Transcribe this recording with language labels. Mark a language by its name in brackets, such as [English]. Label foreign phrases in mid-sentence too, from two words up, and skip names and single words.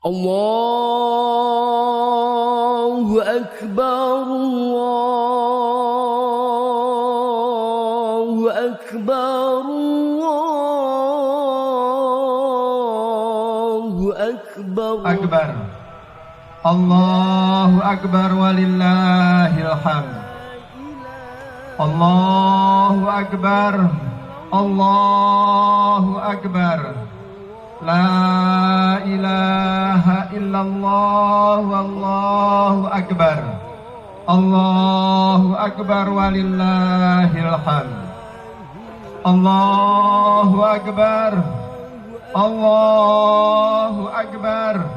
[Arabic] الله أكبر، الله أكبر، الله أكبر. Akbar. الله أكبر ولله الحمد. الله أكبر. الله أكبر. لا إله إلا الله والله أكبر. الله أكبر ولله الحمد. الله أكبر. الله أكبر.